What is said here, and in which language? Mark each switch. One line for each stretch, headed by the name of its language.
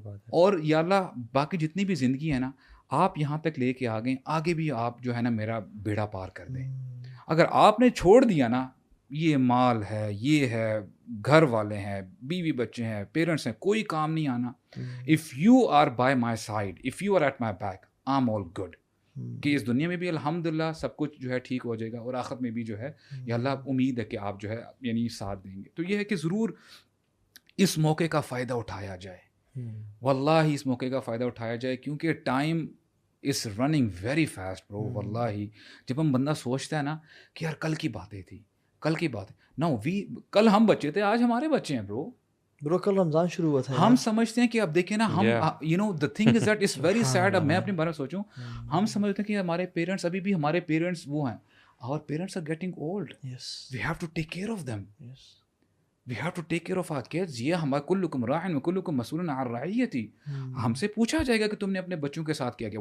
Urdu: اور یا اللہ باقی جتنی بھی زندگی ہے نا آپ یہاں تک لے کے آ گئے, آگے بھی آپ جو ہے نا میرا بیڑا پار کر دیں. اگر آپ نے چھوڑ دیا نا, یہ مال ہے, یہ ہے, گھر والے ہیں, بیوی بچے ہیں, پیرنٹس ہیں, کوئی کام نہیں آنا.
English: If you are by my side, if you are at my back, I'm all good.
Urdu: کہ اس دنیا میں بھی الحمدللہ سب کچھ جو ہے ٹھیک ہو جائے گا, اور آخرت میں بھی جو ہے یا اللہ امید ہے کہ آپ جو ہے یعنی ساتھ دیں گے. تو یہ ہے کہ ضرور اس موقع کا فائدہ اٹھایا جائے, واللہ اس موقع کا فائدہ اٹھایا جائے, کیونکہ
English: Time is running very fast bro.
Urdu: واللہ جب ہم بندہ سوچتا ہے نا کہ یار کل کی باتیں تھی, کل کی بات ہے, کل ہم بچے تھے, آج ہمارے بچے ہیں برو. کل رمضان شروع ہوا تھا. ہم سمجھتے ہیں کہ اب دیکھیں نا ہم
English: You know the thing is that is very sad.
Urdu: اب میں اپنے بارے میں سوچوں, ہم سمجھتے ہیں کہ ہمارے پیرنٹس ابھی بھی ہمارے پیرنٹس وہ ہیں.
English: Our parents are getting old. Yes. We have to take care of them. Yes. We have to take care of our kids.
Urdu: یہ ہمارا
Arabic: کلکم راعٍ وکلکم مسئول عن رعیتہ.
Urdu: ہم سے پوچھا جائے گا کہ تم نے اپنے بچوں کے ساتھ کیا کیا.